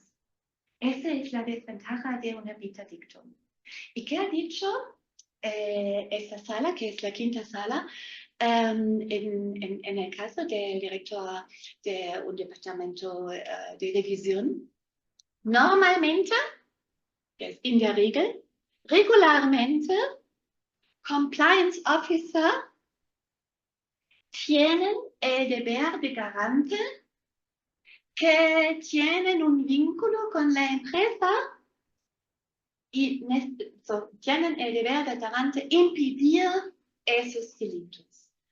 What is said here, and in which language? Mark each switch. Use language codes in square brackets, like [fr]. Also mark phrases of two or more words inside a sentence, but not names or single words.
[es] Esa es la desventaja de una vita dictum. ¿Y qué ha dicho esta sala, que es la quinta sala, en el caso del director de un departamento de revisión? Normalmente, que es [de] in der Regel, [es] regularmente, compliance officer tienen el deber de garante que tienen un vínculo con la empresa y tienen el deber de garante impedir esos delitos.